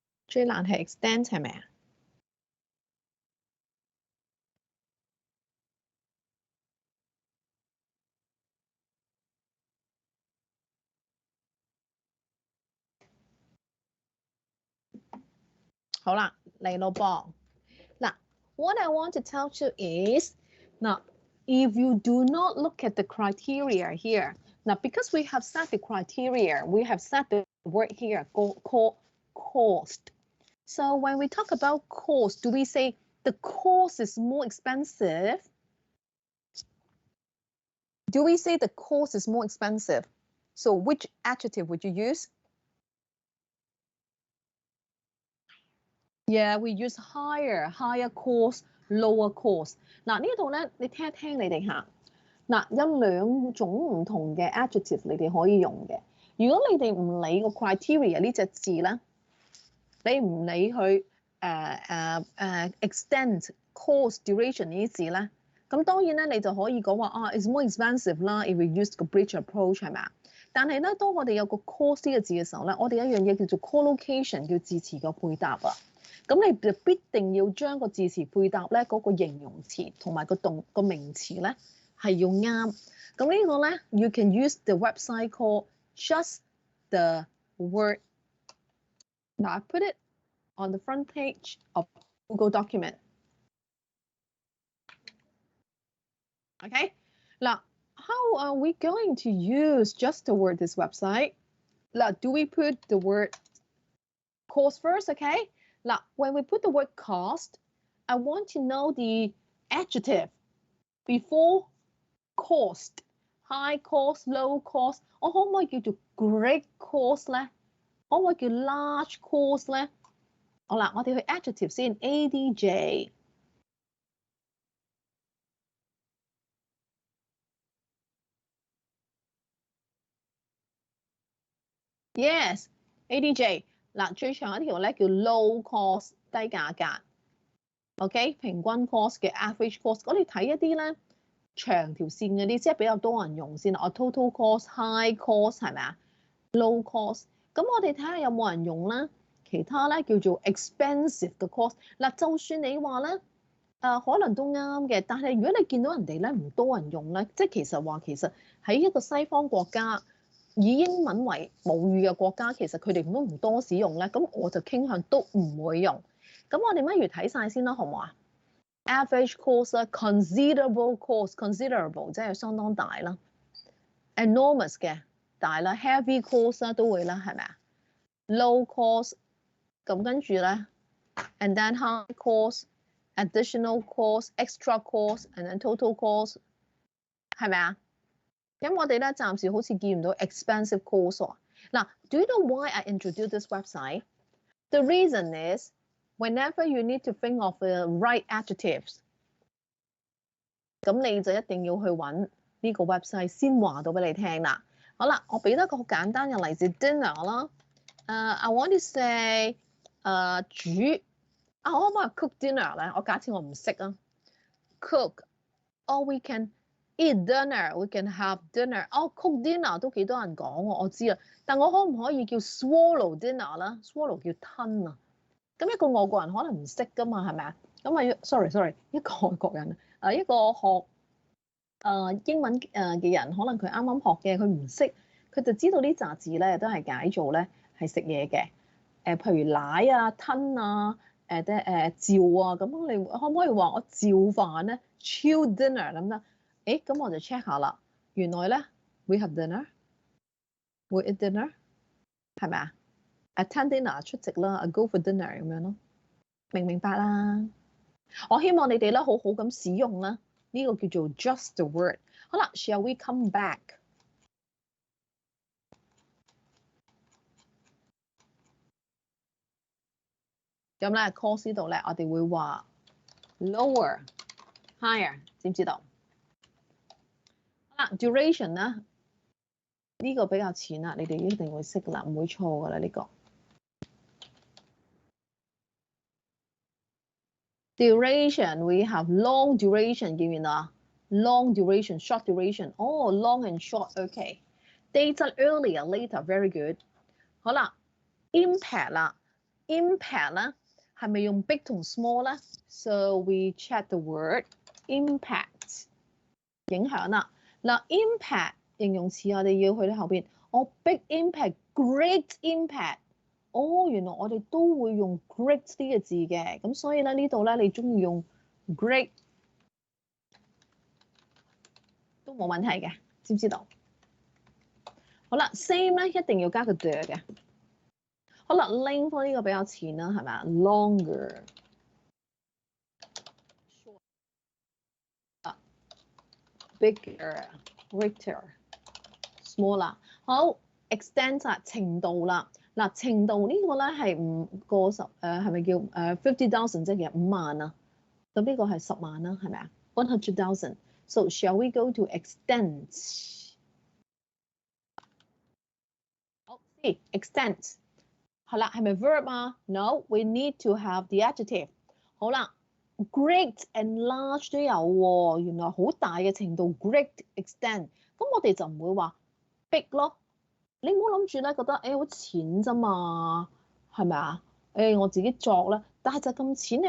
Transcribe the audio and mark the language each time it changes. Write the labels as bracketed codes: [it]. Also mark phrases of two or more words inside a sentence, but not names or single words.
[yue] 最難係 extend 係咪啊？好啦，嚟咯噃。 [en] 嗱 ，what I want to tell you is，嗱 ，if you do not look at the criteria here，嗱 ，because we have set the criteria, we have set the word here called cost. So when we talk about cost, do we say the cost is more expensive? Do we say the cost is more expensive? So which adjective would you use? Yeah, we use higher cost, lower cost. [yue] 嗱呢度咧，你聽一聽你哋嚇。嗱有兩種唔同嘅 adjective 你哋可以用嘅。如果你哋唔理個 criteria 呢隻字咧，你唔理佢 [en] extent、cost、duration [yue] 呢啲字咧，咁當然咧你就可以講話啊 ， [en] it's more expensive [yue] 啦。 [en] If we use [yue] 個 [en] bridge approach [yue] 係咪啊？但係咧，當我哋有個 cost 呢個字嘅時候咧，我哋有一樣嘢叫做 collocation，叫字詞嘅配搭啊。咁你就必定要將個字詞配搭咧嗰個形容詞同埋個名詞咧係要啱。咁呢個咧 [en] ，you can use the website called just the word. Now I put it on the front page of Google document. Okay. Now, how are we going to use just the word this website? Now, do we put the word cost first? Okay. Now, when we put the word cost, I want to know the adjective before cost. High cost, low cost. [yue] 我可唔可以叫做 [en] great cost [yue] 咧？可唔可以叫 [en] large cost [yue] 咧？好啦，我哋去 adjective 先 ，adj。 [en] Yes, adj。 [yue] 嗱，最長一條咧叫 [en] low cost [yue] 低價格。OK， 平均 cost 嘅 [en] average cost， [yue] 我哋睇一啲咧長條線嗰啲，即係比較多人用先。我 [en] total cost、high cost [yue] 係咪啊 ？ [en] low cost， [yue] 咁我哋睇下有冇人用啦。其他咧叫做 expensive 嘅 cost。嗱，就算你話咧可能都啱嘅，但係如果你見到人哋咧唔多人用咧，即係其實喺一個西方國家以英文為母語嘅國家，其實佢哋都唔多使用咧，咁我就傾向都唔會用。咁我哋不如睇晒先啦，好唔好啊 ？ [en] Average cost [yue] 啦 ， [en] considerable cost，considerable [yue] 即係相當大啦 ，enormous 嘅大啦 ， [en] heavy cost [yue] 啦都會啦，係咪啊 ？ [en] Low cost， [yue] 咁跟住咧 ， [en] and then high cost、additional cost、extra cost，and then total cost， [yue] 係咪啊？咁我哋咧暫時好似見唔到 [en] expensive cost [yue] 喎。 [en] 嗱 ，do you know why I introduced this website? The reason is whenever you need to think of the right adjectives， [yue] 咁你就一定要去揾呢個 website 先話到俾你聽啦。好啦，我俾多一個好簡單嘅例子 dinner 啦。 [en] I want to say [yue] 煮啊，我可唔可以 [en] cook dinner [yue] 咧？我假設我唔識啊 [en] ，cook，or we can eat dinner, we can have dinner. [yue] 哦 ， [en] cook dinner [yue] 都幾多人講喎，我知啦。但我可唔可以叫 [en] swallow dinner [yue] 啦 ？swallow 叫吞啊。咁一個外國人可能唔識噶嘛，係咪啊？咁啊，sorry，一個外國人一個學英文嘅人，可能佢啱啱學嘅，佢唔識，佢就知道呢紮字咧都係解做咧係食嘢嘅。譬如奶啊、吞啊、照啊，咁你可唔可以話我照飯咧 ？ [en] chill dinner [yue] 咁啦。誒，咁我就 check 下啦。原來咧 [en] we have dinner，we eat dinner， [yue] 係咪啊 ？ [en] attend dinner [yue] 出席啦 ， [en] I go for dinner [yue] 咁樣咯，明唔明白啦？我希望你哋咧好好咁使用啦，呢個叫做 [en] just the word。 [yue] 好啦 ， [en] shall we come back？ [yue] 咁咧 course 呢度咧，我哋會話 [en] lower、higher， [yue] 知唔知道？好啦 ，duration 咧呢個比較淺啦，你哋一定會識噶啦，唔會錯噶啦呢個。 [en] Duration, we have long duration [yue] 見唔見啊 ？ [en] Long duration, short duration. Oh, long and short. Okay. Data earlier, later. Very good. [yue] 好啦 ，impact 啦 impact 咧，係咪用 big 同 small 咧 ？ [en] So we check the word impact [yue] 影響啦。嗱 ，impact 形容詞我哋要去到後邊，我 [en] big impact、great impact。 [yue] 哦，原來我哋都會用 great 呢個字嘅，咁所以咧呢度咧你中意用 great 都冇問題嘅，知唔知道？好啦 ，same 咧一定要加個 the 嘅。好啦 ，length 呢個比較淺啦，係咪啊 ？ [en] longer、bigger、greater、smaller。 [yue] 好 ，extent 啊，程度啦。嗱，程度呢個咧係唔過10係咪叫50,000 即係5萬啊？咁呢個係10萬啦，係咪啊 ？100,000。 [en] So shall we go to extent？ [yue] 好 ， [en] see extent [yue] 係啦，係咪 verb 啊 ？ [en] No，we need to have the adjective。 [yue] 好啦 ， [en] great and large [yue] 都有喎，原來好大嘅程度 [en] great extent。 [yue] 咁我哋就唔會話 big 咯。你唔好諗住咧，覺得好淺啫嘛，係咪啊？我自己作啦，但係就咁淺，你